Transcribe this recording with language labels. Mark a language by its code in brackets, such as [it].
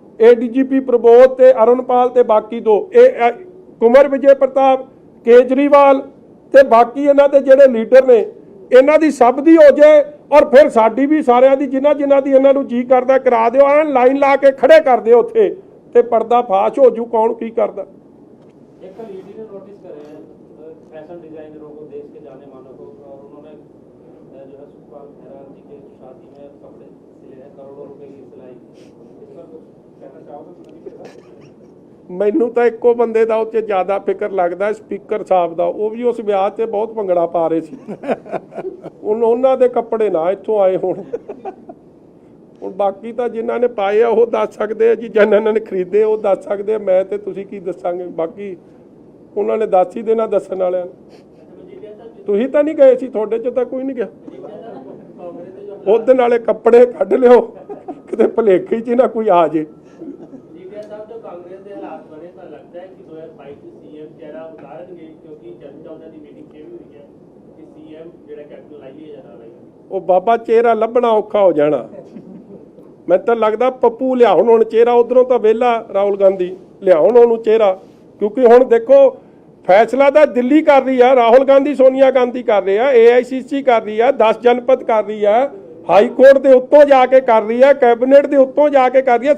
[pa] ADGP ਪ੍ਰਬੋਧ ਤੇ ਅਰੁਣਪਾਲ ਤੇ ਬਾਕੀ 2, ਇਹ ਕੁੰਵਰ ਵਿਜੇ ਪ੍ਰਤਾਪ, ਕੇਜਰੀਵਾਲ ਤੇ ਬਾਕੀ ਇਹਨਾਂ ਦੇ ਜਿਹੜੇ ਲੀਡਰ ਨੇ, ਇਹਨਾਂ ਦੀ ਸਭ ਦੀ ਹੋ ਜਾਏ, ਔਰ ਫਿਰ ਸਾਡੀ ਵੀ, ਸਾਰਿਆਂ ਦੀ, ਜਿਨ੍ਹਾਂ ਦੀ ਇਹਨਾਂ ਨੂੰ ਜੀ ਕਰਦਾ ਕਰਾ ਦਿਓ। ਐਨ ਲਾਈਨ ਲਾ ਕੇ ਖੜੇ ਕਰ ਦਿਓ ਉੱਥੇ, ਤੇ ਪਰਦਾ ਫਾਸ਼ ਹੋ ਜੂ ਕੌਣ ਕੀ ਕਰਦਾ। [hi] एक कल ईडी ने नोटिस करे हैं फैशन डिजाइनरों को, देश के जाने मानों को, और उन्होंने जो है सुखपाल खैरा जी के शादी में कपड़े सिले हैं, करोड़ों रुपए की सिलाई। इस पर कुछ कहना चाहोगे? [pa] ਮੈਨੂੰ ਤਾਂ ਇੱਕੋ ਬੰਦੇ ਦਾ ਉਹ 'ਚ ਜ਼ਿਆਦਾ ਫਿਕਰ ਲੱਗਦਾ, ਸਪੀਕਰ ਸਾਹਿਬ ਦਾ। ਉਹ ਵੀ ਉਸ ਵਿਆਹ 'ਤੇ ਬਹੁਤ ਭੰਗੜਾ ਪਾ ਰਹੇ ਸੀ। ਉਹਨਾਂ ਦੇ ਕੱਪੜੇ ਨਾ ਇੱਥੋਂ ਆਏ ਹੋਣ। ਹੁਣ ਬਾਕੀ ਤਾਂ ਜਿਨ੍ਹਾਂ ਨੇ ਪਾਏ ਆ ਉਹ ਦੱਸ ਸਕਦੇ ਆ ਜੀ, ਜਿਨ੍ਹਾਂ ਨੇ ਖਰੀਦੇ ਉਹ ਦੱਸ ਸਕਦੇ ਆ। ਮੈਂ ਤੇ ਤੁਸੀਂ ਕੀ ਦੱਸਾਂਗੇ? ਬਾਕੀ ਉਹਨਾਂ ਨੇ ਦੱਸ ਹੀ ਦੇਣਾ ਦੱਸਣ ਵਾਲਿਆਂ ਨੂੰ। ਤੁਸੀਂ ਤਾਂ ਨਹੀਂ ਗਏ ਸੀ, ਤੁਹਾਡੇ 'ਚ ਤਾਂ ਕੋਈ ਨਹੀਂ ਗਿਆ। ਉਹਦੇ ਨਾਲੇ ਕੱਪੜੇ ਕੱਢ ਲਿਓ, ਕਿਤੇ ਭੁਲੇਖੇ 'ਚ ਨਾ ਕੋਈ ਆ ਜੇ। [hi] कांग्रेस के हालात बने तो लगता है कि 2022 में सीएम चेहरा उतारेंगे, क्योंकि चर्चा उन्होंने मीटिंग की हुई है कि सीएम [pa] ਜਿਹੜਾ ਕੈਪਟਨ ਲਾਈਏ ਜਾਂ ਨਾ ਲਾਈਏ। ਉਹ ਬਾਬਾ ਚਿਹਰਾ ਲੱਭਣਾ ਔਖਾ ਹੋ ਜਾਣਾ। ਮੈਨੂੰ ਤਾਂ ਲੱਗਦਾ ਪੱਪੂ ਲਿਆਉਣ ਹੁਣ ਚਿਹਰਾ, ਉਧਰੋਂ ਤਾਂ ਵਿਹਲਾ ਰਾਹੁਲ ਗਾਂਧੀ, ਲਿਆਉਣ ਉਹਨੂੰ ਚਿਹਰਾ। ਕਿਉਂਕਿ ਹੁਣ ਦੇਖੋ ਫੈਸਲਾ ਤਾਂ ਦਿੱਲੀ ਕਰ ਰਹੀ ਆ, ਰਾਹੁਲ ਗਾਂਧੀ ਸੋਨੀਆ ਗਾਂਧੀ ਕਰ ਰਹੇ ਆ, AICC ਕਰ ਰਹੀ ਆ, 10 ਜਨਪਦ ਕਰ ਰਹੀ ਆ, ਹਾਈ ਕੋਰਟ ਦੇ ਉੱਤੋਂ ਜਾ ਕੇ ਕਰ ਰਹੀ ਹੈ, ਕੈਬਨਿਟ ਦੇ ਉੱਤੋਂ ਜਾ ਕੇ ਕਰ ਰਹੀ ਹੈ।